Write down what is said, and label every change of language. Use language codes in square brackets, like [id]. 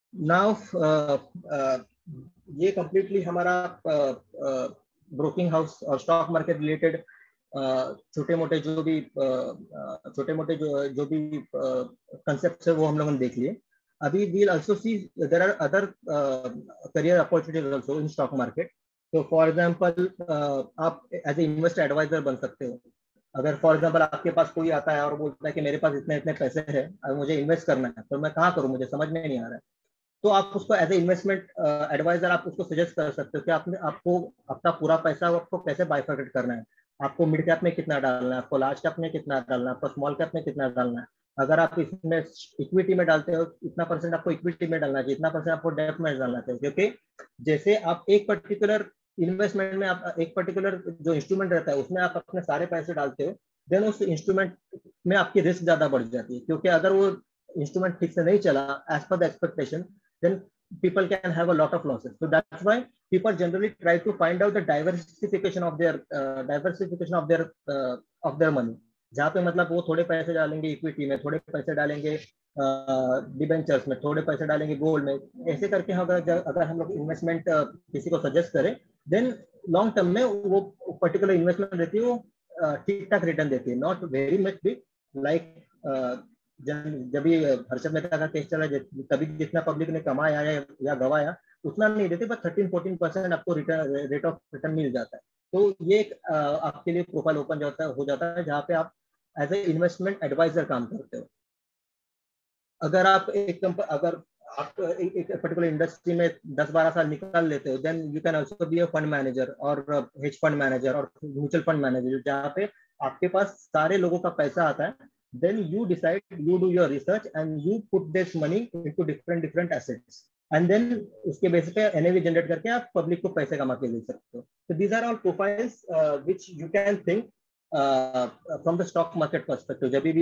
[hi] Now ये completely हमारा broking house और स्टॉक मार्केट रिलेटेड छोटे मोटे जो भी कंसेप्ट है वो हम लोगों ने देख लिए। अभी [en] we'll also see there are other career opportunities also in stock market. [hi] तो फॉर एग्जाम्पल आप एज ए इन्वेस्टर एडवाइजर बन सकते हो। अगर फॉर एग्जाम्पल आपके पास कोई आता है और बोलता है कि मेरे पास इतने इतने पैसे हैं और मुझे इन्वेस्ट करना है, तो मैं कहाँ करूँ, मुझे समझ में नहीं आ रहा है, तो आप उसको एज ए इन्वेस्टमेंट एडवाइजर आप उसको सजेस्ट कर सकते हो कि आपको अपना पूरा पैसा आपको कैसे बाइफर्केट करना है। आपको मिड कैप में कितना डालना है, आपको लार्ज कैप में कितना डालना है, आपको स्मॉल कैप में कितना डालना है। अगर आप इसमें इक्विटी में डालते हो, इतना परसेंट आपको इक्विटी में डालना चाहिए, इतना परसेंट आपको डेट में डालना चाहिए। क्योंकि जैसे आप एक पर्टिकुलर इन्वेस्टमेंट में आप एक पर्टिकुलर जो इंस्ट्रूमेंट रहता है उसमें आप अपने सारे पैसे डालते हो, देन उस इंस्ट्रूमेंट में आपकी रिस्क ज्यादा बढ़ जाती है। क्योंकि अगर वो इंस्ट्रूमेंट ठीक से नहीं चला [en] As per the expectation, then people can have a lot of losses. So that's why people generally try to find out the diversification of their money. [hi] जहाँ पे मतलब वो थोड़े पैसे डालेंगे इक्विटी में, थोड़े पैसे डालेंगे डिबेंचर्स में, थोड़े पैसे डालेंगे गोल्ड में। ऐसे करके अगर हम लोग इन्वेस्टमेंट किसी को सजेस्ट करें, देन लॉन्ग टर्म में वो पर्टिकुलर इन्वेस्टमेंट रहती है वो ठीक ठाक रिटर्न देती है, [en] not very much big [hi] like जब भी हर्षद मेहता का केस चला, तभी जितना पब्लिक ने कमाया या गवाया उतना नहीं देते, बस 13-14% आपको रेट ऑफ रिटर्न मिल जाता है। तो ये आपके लिए प्रोफाइल ओपन हो जाता है जहाँ पे आप एज ए इन्वेस्टमेंट एडवाइजर काम करते हो। अगर आप अगर आप एक पर्टिकुलर इंडस्ट्री में 10-12 साल निकाल लेते हो, [en] then you can also be a fund manager [hi] और हेज फंड मैनेजर और म्यूचुअल फंड मैनेजर, जहाँ पे आपके पास सारे लोगों का पैसा आता है। [en] Then you decide, you do your research and you put this money into different assets, and then [hi] उसके बेसिस पे NAV जनरेट करके आप पब्लिक को पैसे कमा के दे सकते हो। [en] So these are all profiles which you can think from the stock market perspective।